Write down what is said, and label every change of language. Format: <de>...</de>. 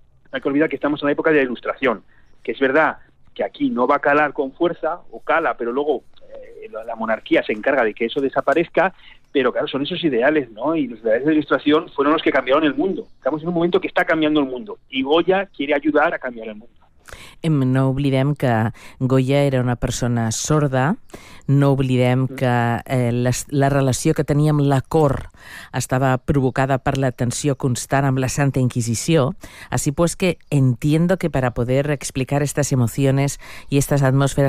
<es>No hay que olvidar que estamos en la época de la Ilustración, que es verdad que aquí no va a calar con fuerza, o cala, pero luego la monarquía se encarga de que eso desaparezca, pero claro, son esos ideales, ¿no? Y los ideales de la Ilustración fueron los que cambiaron el mundo. Estamos en un momento que está cambiando el mundo, y Goya quiere ayudar a cambiar el mundo.</es> <ca>No oblidem que Goya era una persona sorda, no oblidem que la relació que tenia amb la cort estava provocada per la tensió constant amb la Santa Inquisició.</ca> <es>Así pues que entiendo que para poder explicar estas emociones y estas atmósferas</es>